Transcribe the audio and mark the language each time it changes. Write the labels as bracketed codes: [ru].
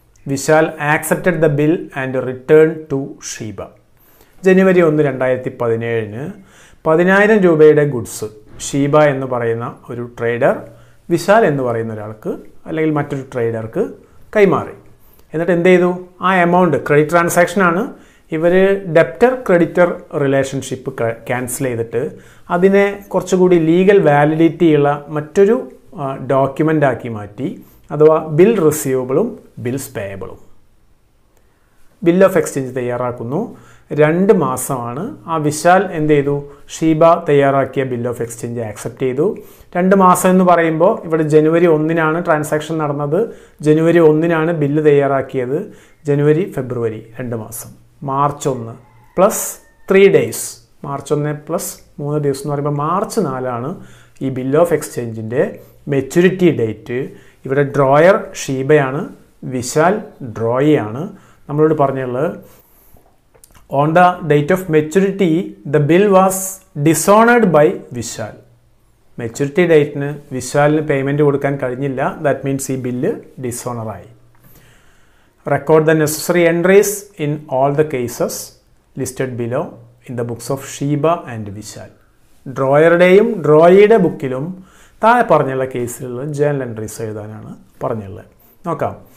[en] Vishal accepted the bill and returned to Sheba. [ml] January 1, 2017 10,000 രൂപയുടെ goods Sheeba എന്ന് പറയുന്ന ഒരു ട്രേഡർ വിശാൽ എന്ന് പറയുന്ന ഒരാൾക്ക് അല്ലെങ്കിൽ മറ്റൊരു ട്രേഡർക്ക് കൈമാറി. എന്നിട്ട് എന്ത് ചെയ്തു? ആ എമൗണ്ട് ക്രെഡിറ്റ് ട്രാൻസാക്ഷനാണ്. ഇവർ ഡെപ്റ്റർ ക്രെഡിറ്റർ റിലേഷൻഷിപ്പ് ക്യാൻസൽ ചെയ്തിട്ട് അതിനെ കുറച്ചുകൂടി ലീഗൽ വാലിഡിറ്റി ഉള്ള മറ്റൊരു ഡോക്യുമെൻ്റ് ആക്കി മാറ്റി. അഥവാ bill റിസീവബിളും bills പേയബിളും. Bill of exchange തയ്യാറാക്കുന്നു. 2 മാസമാണ്. ആ വിശാൽ എന്ത് ചെയ്തു? ഷീബ തയ്യാറാക്കിയ ബിൽ ഓഫ് എക്സ്ചേഞ്ച് ആക്സെപ്റ്റ് ചെയ്തു. 2 മാസം എന്ന് പറയുമ്പോൾ ഇവിടെ January 1 ട്രാൻസാക്ഷൻ നടന്നത്. January 1 ബില്ല് തയ്യാറാക്കിയത്. January, February 2 മാസം. March 1 plus 3 days. March 1 plus 3 ദിവസം എന്ന് പറയുമ്പോൾ March 4 ഈ ബിൽ ഓഫ് എക്സ്ചേഞ്ചിൻ്റെ മെച്യൂരിറ്റി ഡേറ്റ്. ഇവിടെ ഡ്രോയർ ഷീബയാണ്, വിശാൽ ഡ്രോയിയാണ്. നമ്മളോട് പറഞ്ഞുള്ളത് [en] on the date of maturity the bill was dishonored by Vishal. [ml] Maturity ഡേറ്റിന് വിശാലിന് പേയ്മെൻറ്റ് കൊടുക്കാൻ കഴിഞ്ഞില്ല. [en] that means [ml] ഈ bill ഡിസോണറായി. [en] Record the necessary entries in all the cases listed below in the books of Sheeba and Vishal. [ml] ഡ്രോയറുടെയും ഡ്രോയിയുടെ ബുക്കിലും താഴെ പറഞ്ഞുള്ള കേസിലുള്ള journal entries എഴുതാനാണ് പറഞ്ഞുള്ളത്. നോക്കാം.